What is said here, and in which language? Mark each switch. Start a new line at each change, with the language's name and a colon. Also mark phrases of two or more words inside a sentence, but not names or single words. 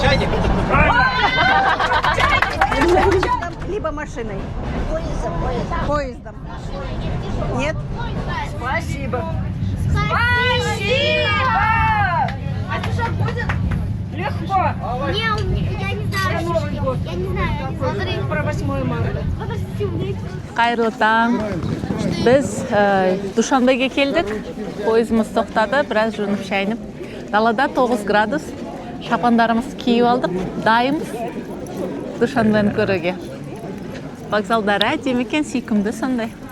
Russian: Либо машиной. Поездом. Нет? Спасибо! Спасибо! А ты что будет? Легко! Не, я не знаю. Я не знаю. Смотри. Про 8 марта.
Kazakh: Қайырлы таң. Біз Душанбеге келдік. Пойызымыз тоқтады, біраз жуынып шайынып. Далада 9 градус. Шапандарымыз киіп алдық. Дайымыз Душанбені көруге. Вокзалдар әдемі екен, сүйкімді сондай.